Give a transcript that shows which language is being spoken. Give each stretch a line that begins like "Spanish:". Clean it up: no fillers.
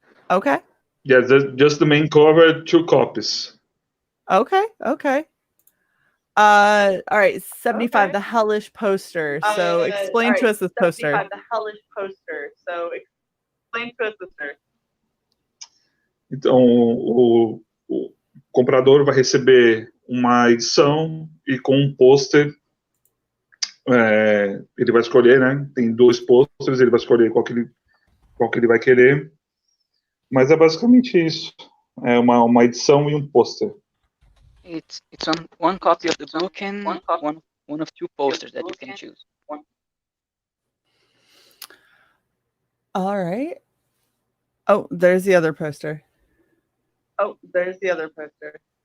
English: Okay. Yeah, just the main cover, 2 copies. Okay. All right, 75, the hellish poster. So explain to us this poster. 75, the hellish poster. So explain to us this poster.
Portuguese: Então, o comprador vai receber uma edição e com um pôster. Ele vai escolher, né? Tem 2 pôsteres, ele vai escolher qual que ele vai querer. Mas é basicamente isso. É uma edição e um pôster.
English: It's on one copy of the book and one of 2 posters that you can choose. All right. Oh, there's the other poster. Oh, there's the other poster.